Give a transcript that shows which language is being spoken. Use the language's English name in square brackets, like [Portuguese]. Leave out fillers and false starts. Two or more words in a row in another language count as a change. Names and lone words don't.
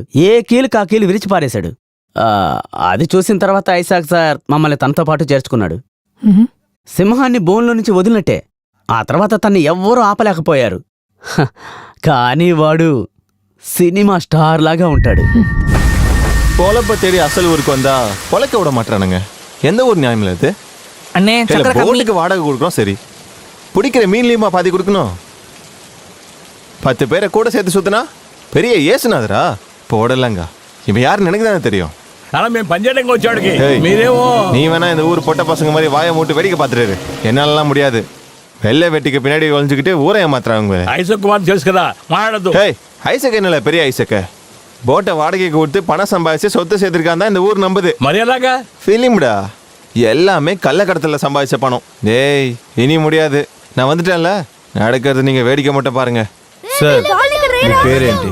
[Telugu] ఏ కీలు కా కీలు విరిచి పారేశాడు. అది చూసిన తర్వాత ఐసాక్ సార్ మమ్మల్ని తనతో పాటు చేర్చుకున్నాడు. సింహాన్ని బోన్లో నుంచి వదిలినట్టే. ఆ తర్వాత తన్ని ఎవ్వరూ ఆపలేకపోయారు. కానీ వాడు సినిమా స్టార్ లాగా ఉంటాడు. [Tamil] பொழப்ப தேடி அசல் ஊருக்கு வந்தா பொழைக்க விட மாட்டானுங்க. எந்த ஒரு நியாயம் இல்லை இது. அண்ணே போட்டுக்கு வாடகை கொடுக்குறோம், சரி. பிடிக்கிற மீன்லையுமா பாதி கொடுக்கணும்? 10 பேரை கூட சேர்த்து சுத்தினா பெரிய ஏசுனாதரா போடலங்க. இவன் யாருன்னு எனக்கு தானே தெரியும். [Telugu] మేము పనిచేయడానికి వచ్చాడికి మీరేమో [Tamil] நீ வேணா இந்த ஊர் பொட்ட பசங்க மாதிரி வாயை மூட்டு வேடிக்கை பார்த்துட்டு என்னாலலாம் முடியாது. வெள்ளை வெட்டிக்கு பின்னாடி ஒழிஞ்சுக்கிட்டு ஊரை ஏமாத்துறாங்க. [Telugu] ఐసక్ కుమార్ తెలుసు కదా, మాట్లాడద్దు. [Tamil] ஐசக் என்னல பெரிய ஐசக்க போட்டை வாடகைக்கு கொடுத்து பணம் சம்பாதிச்சு சொத்து சேர்த்திருக்கான் தான் இந்த ஊர் நம்புது. [Telugu] మరి ఎలాగా? [Tamil] ஃபீலிம்டா, எல்லாமே கள்ளக்கடத்தில் சம்பாதிச்ச பணம். டேய் இனி முடியாது, நான் வந்துட்டேன்ல. நடக்கிறது நீங்க வேடிக்கை மட்டும் பாருங்க. [Telugu] సార్ మీ పేరేంటి?